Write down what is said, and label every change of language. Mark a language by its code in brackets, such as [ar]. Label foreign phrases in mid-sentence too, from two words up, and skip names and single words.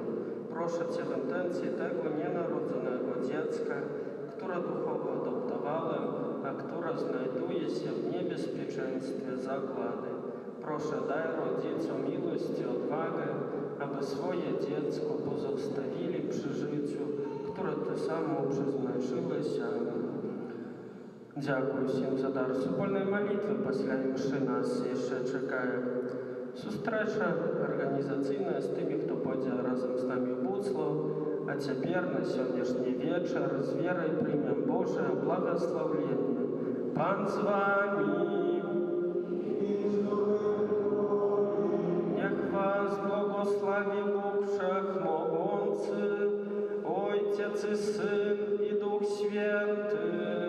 [pl] Proszę Cię w intencji tego nienarodzonego dziecka, które duchowo adoptowałem, a które znajduje się w niebezpieczeństwie zagłady. Proszę, daj rodzicom miłość i odwagę, aby swoje dziecko pozostawili przy życiu, które Ty samo przeznaczyłeś. Amen. [uk] Дякую всім за дар супольної молитви. Після мши нас ще чекає зустріча організаційна з тими, хто пойде разом з нами в Буцлав. А тепер на сьогоднішній вечір з вірою приймемо Боже благословення. Пан з вами. [pl] Niech was błogosławi Bóg Wszechmogący, Ojciec i Syn i Duch Święty.